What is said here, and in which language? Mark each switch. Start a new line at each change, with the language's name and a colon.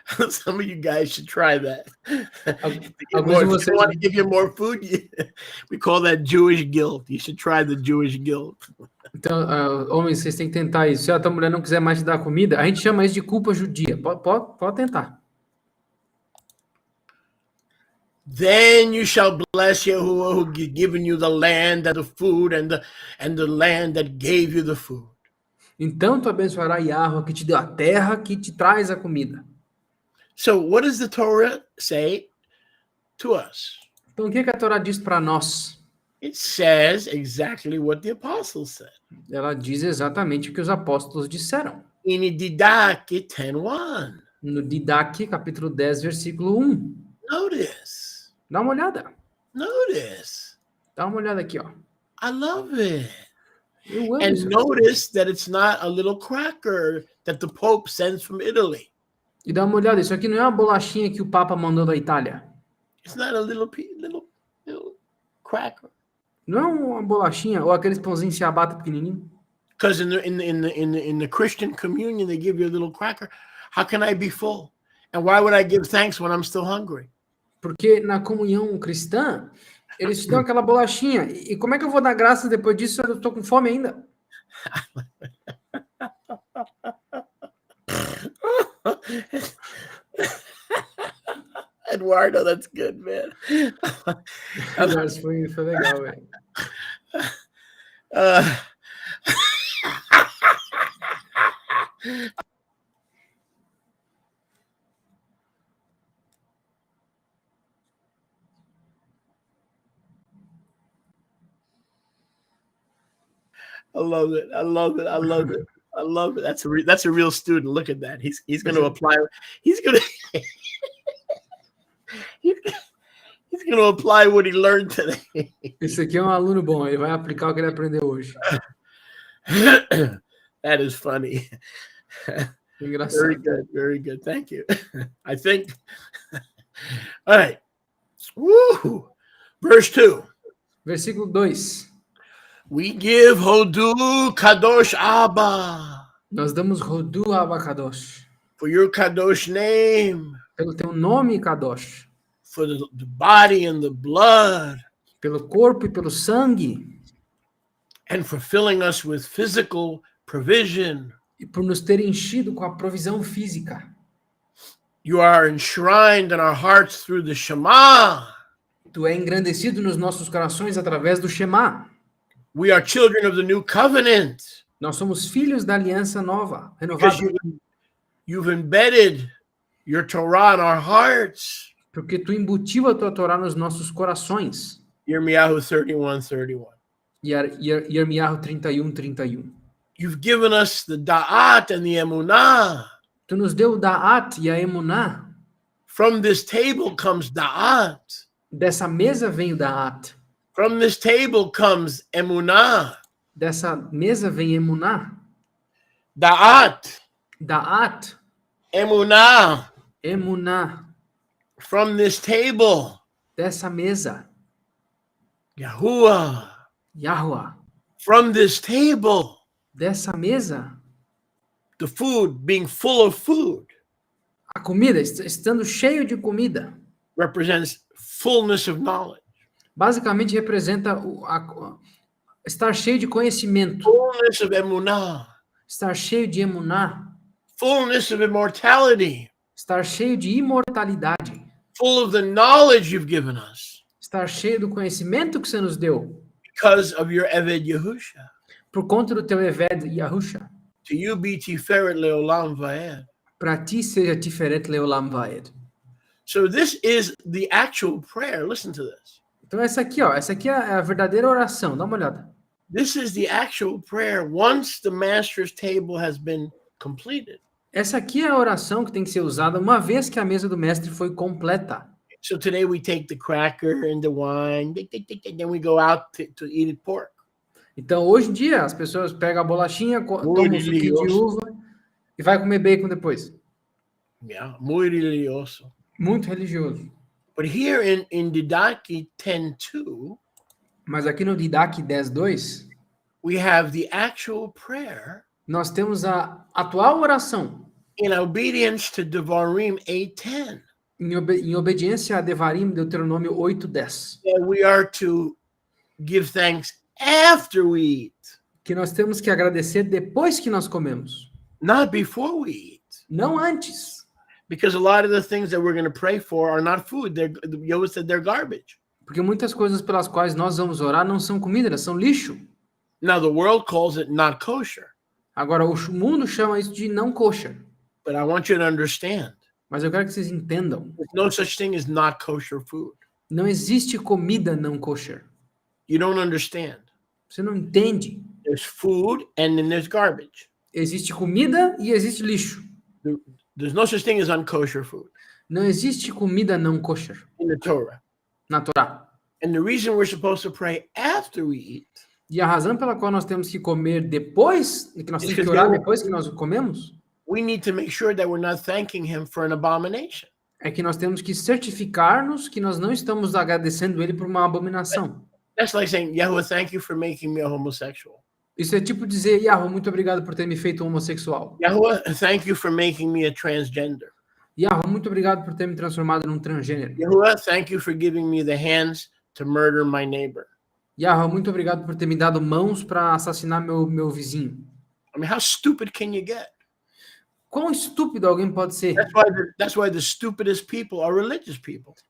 English: Some of you guys should try that. If you want to give you more food, we call that Jewish guilt. You should try the Jewish guilt.
Portuguese: Então, homens, vocês têm que tentar isso. Se a tua mulher não quiser mais te dar comida, a gente chama isso de culpa judia. Pode tentar.
English: Then you shall bless Yahuwah who given you the land and the food and the land that gave you the food.
Portuguese: Então tu abençoará Yahweh que te deu a terra, que te traz a comida.
English: So what does the Torah say to us?
Portuguese: Então o que a Torá diz para nós?
English: It says exactly what the apostles said.
Portuguese: Ela diz exatamente o que os apóstolos disseram.
English: In Didache 10:1.
Portuguese: No Didache, capítulo 10, versículo 1.
English: Notice.
Portuguese: Dá uma olhada.
English: Notice.
Portuguese: Dá uma olhada aqui, ó.
English: I love it.
Portuguese: Eu amo
English: And
Portuguese: isso.
English: notice that it's not a little cracker that the Pope sends from Italy.
Portuguese: E dá uma olhada, isso aqui não é uma bolachinha que o Papa mandou da Itália.
English: It's not a little cracker.
Portuguese: Não é uma bolachinha ou aqueles pãozinhos ciabatta pequenininho.
English: Because in the Christian communion they give you a little cracker. How can I be full? And why would I give thanks when I'm still hungry?
Portuguese: Porque na comunhão cristã, eles te dão aquela bolachinha. E como é que eu vou dar graças depois disso? Eu estou com fome ainda.
English: Eduardo, that's good, man.
Portuguese: Mas foi legal, velho.
English: I love it. I love it. I love it. I love it. That's a real student. Look at that. He's going to apply. He's going to he's going to apply what he learned today.
Portuguese: Esse aqui é um aluno bom. Ele vai aplicar o que ele aprendeu hoje.
English: That is funny.
Portuguese: Engraçado.
English: Very good. Very good. Thank you. I think. All right. Woo! Verse 2.
Portuguese: Versículo 2.
English: We give Hodu Kadosh Abba.
Portuguese: Nós damos Rodu Abacadosh.
English: For your Kadosh name.
Portuguese: Pelo teu nome, Kadosh.
English: For the body and the blood.
Portuguese: Pelo corpo e pelo sangue.
English: And for filling us with physical provision.
Portuguese: E por nos ter enchido com a provisão física.
English: You are enshrined in our hearts through the Shema.
Portuguese: Tu é engrandecido nos nossos corações através do Shema.
English: We are children of the new covenant.
Portuguese: Nós somos filhos da aliança nova, renovada.
English: Because you've embedded your Torah in our hearts.
Portuguese: Porque tu embutiu a tua Torá nos nossos corações.
English: Yirmiyahu 31:31.
Portuguese: Yirmiyahu 31:31.
English: You've given us the da'at and the emunah.
Portuguese: Tu nos deu o da'at e a emuná.
English: From this table comes da'at.
Portuguese: Dessa mesa vem o da'at.
English: From this table comes emunah.
Portuguese: Dessa mesa vem emuná.
Hebrew: Da'at. Da'at. Emunah. Emuná.
English: From this table.
Portuguese: Dessa mesa.
Hebrew: Yahuwah. Yahweh.
English: From this table.
Portuguese: Dessa mesa.
English: The food being full of food.
Portuguese: A comida, estando cheio de comida.
English: Represents fullness of knowledge.
Portuguese: basicamente representa estar cheio de conhecimento,
English: fullness of emunah,
Portuguese: estar cheio de emuná,
English: fullness of immortality,
Portuguese: estar cheio de imortalidade,
English: full of the knowledge you've given us
Portuguese: estar cheio do conhecimento que você nos deu,
English: because of your Eved Yehusha.
Portuguese: por conta do teu Eved Yahusha.
English: To you be Tiferet Leolam Vaed.
Portuguese: Para ti seja Tiferet Leolam Vaed.
English: So this is the actual prayer. Listen to this.
Portuguese: Então essa aqui é a verdadeira oração, dá uma olhada.
English: This is the actual prayer once the master's table has been completed.
Portuguese: Essa aqui é a oração que tem que ser usada uma vez que a mesa do mestre foi completa.
English: So today we take the cracker and the wine, then we go out to eat pork.
Portuguese: Então hoje em dia as pessoas pegam a bolachinha, tomam um suquinho de uva e vai comer bacon depois.
Spanish: Yeah, muy religioso.
Portuguese: Muito religioso.
English: But here in Didaki 10:2,
Portuguese: mas aqui no Didac 10:2,
English: we have the actual prayer.
Portuguese: Nós temos a atual oração.
English: In obedience to Devarim 8:10.
Portuguese: Em obediência a Devarim, Deuteronômio 8:10.
English: We are to give thanks after we eat.
Portuguese: Que nós temos que agradecer depois que nós comemos.
English: Not before we eat.
Portuguese: Não antes.
English: Because a lot of the things that we're going to pray for are not food. Yoda said they're garbage.
Portuguese: Porque muitas coisas pelas quais nós vamos orar não são comida, elas são lixo.
English: Now the world calls it not kosher.
Portuguese: Agora o mundo chama isso de não kosher.
English: But I want you to understand.
Portuguese: Mas eu quero que vocês entendam.
English: There's no such thing as not kosher food.
Portuguese: Não existe comida não kosher.
English: You don't understand.
Portuguese: Você não entende.
English: There's food and then there's garbage.
Portuguese: Existe comida e existe lixo.
English: There's no such thing as unkosher food.
Portuguese: Não existe comida não kosher.
English: In the Torah.
Portuguese: Na Torá.
English: And the reason we're supposed to pray after we eat.
Portuguese: E a razão pela qual nós temos que comer depois, que nós temos que orar depois que nós comemos,
English: we need to make sure that we're not thanking him for an abomination.
Portuguese: É que nós temos que certificar-nos que nós não estamos agradecendo ele por uma abominação.
English: That's like saying, Yahweh, thank you for making me a homosexual.
Portuguese: Isso é tipo dizer, Yahweh, muito obrigado por ter me feito homossexual.
English: Yahweh, thank you for making me a transgender.
Portuguese: Yahweh, muito obrigado por ter me transformado num transgênero.
English: Yahweh, thank you for giving me the hands to murder my neighbor.
Portuguese: Yahweh, muito obrigado por ter me dado mãos para assassinar meu vizinho.
English: I mean, how stupid can you get?
Portuguese: Quão estúpido alguém pode ser?
English: That's why the stupidest people are religious people.